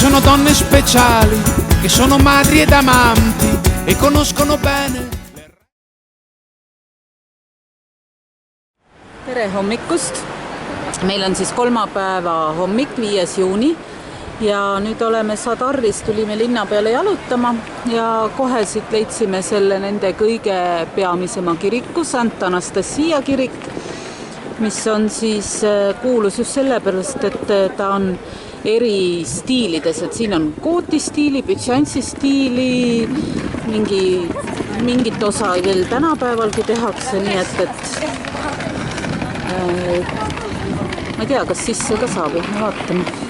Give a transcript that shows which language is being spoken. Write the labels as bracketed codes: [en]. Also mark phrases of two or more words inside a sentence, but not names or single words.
[it] donne speciali che sono madri ed amanti e conoscono bene. [et] Tere hommikust! Meil on siis kolmapäeva hommik, 5. juuni ja nüüd oleme Sadarris, tulime linna peale jalutama ja kohe siit leidsime selle nende kõige peamisema kiriku, Sant Anastasia kirik, mis on siis kuulus just sellepärast, et ta on eri stiilides, et siin on gooti stiili, bütšantsi stiili, mingit osa veel tänapäevalgi tehakse, nii et ma ei tea, kas sisse ka saab, et me vaatame.